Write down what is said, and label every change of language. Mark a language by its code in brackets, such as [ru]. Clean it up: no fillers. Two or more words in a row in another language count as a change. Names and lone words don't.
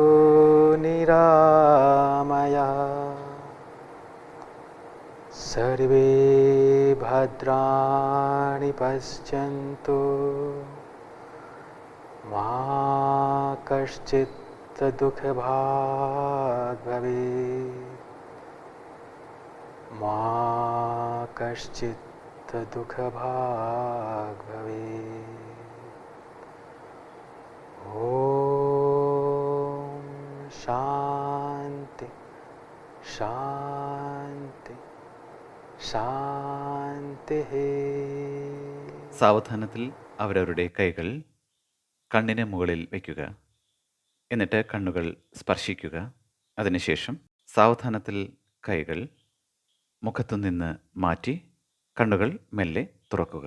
[sa] निरामया सर्वे भद्राणि पश्यन्तु मा कश्चित् दुःखभाग् भवेत् मा कश्चित् दुःखभाग् भवेत्। ॐ शान्ति शान्ति शान्तिः. [ml] സാവധാനത്തിൽ അവരവരുടെ കൈകൾ കണ്ണിന് മുകളിൽ വയ്ക്കുക. എന്നിട്ട് കണ്ണുകൾ സ്പർശിക്കുക. അതിനുശേഷം സാവധാനത്തിൽ കൈകൾ മുഖത്തുനിന്ന് മാറ്റി കണ്ണുകൾ മെല്ലെ തുറക്കുക.